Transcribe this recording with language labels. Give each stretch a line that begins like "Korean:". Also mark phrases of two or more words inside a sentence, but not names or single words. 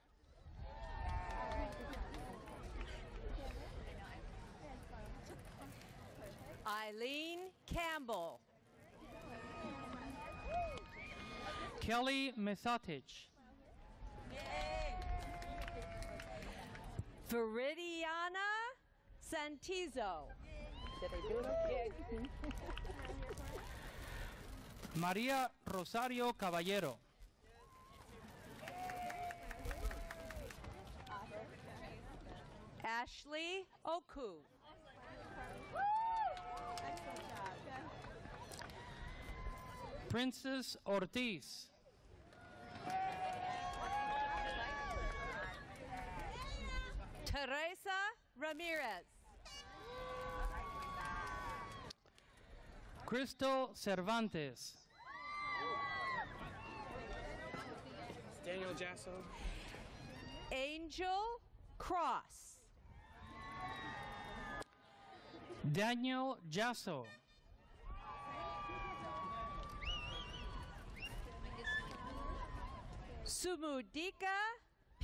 English: Eileen Campbell. Kelly Mesatich. Viridiana Santizo. Did I do it okay? María Rosario Caballero. Ashley Oku. Princess Ortiz. Teresa Ramirez. Crystal Cervantes. Daniel Jasso. Angel Cross. Daniel Jasso. Sumudika P.